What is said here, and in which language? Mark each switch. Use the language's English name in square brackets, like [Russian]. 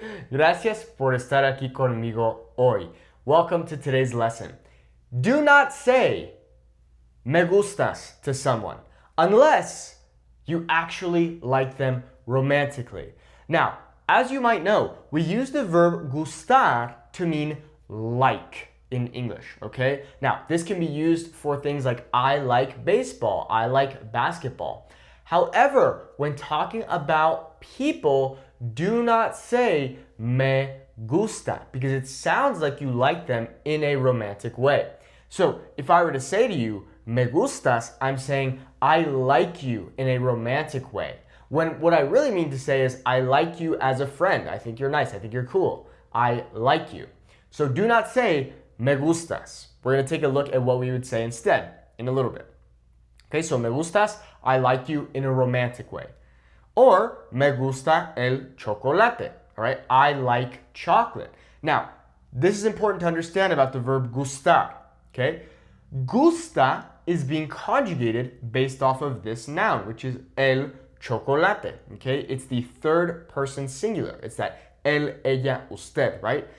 [Spanish] Gracias por estar aquí conmigo hoy. [English] Welcome to today's lesson. Do not say me gustas to someone unless you actually like them romantically. Now, as you might know, we use the verb gustar to mean like in English, okay? Now, this can be used for things like I like baseball, I like basketball. However, when talking about people, do not say me gusta because it sounds like you like them in a romantic way. So if I were to say to you, me gustas, I'm saying I like you in a romantic way. When what I really mean to say is I like you as a friend. I think you're nice. I think you're cool. I like you. So do not say me gustas. We're going to take a look at what we would say instead in a little bit. Okay, so me gustas, I like you in a romantic way. [Spanish] Or me gusta el chocolate. [English] All right, I like chocolate. Now, this is important to understand about the verb gustar. Okay, gusta is being conjugated based off of this noun, which is el chocolate. Okay, it's the third person singular. It's that el, ella, usted, right?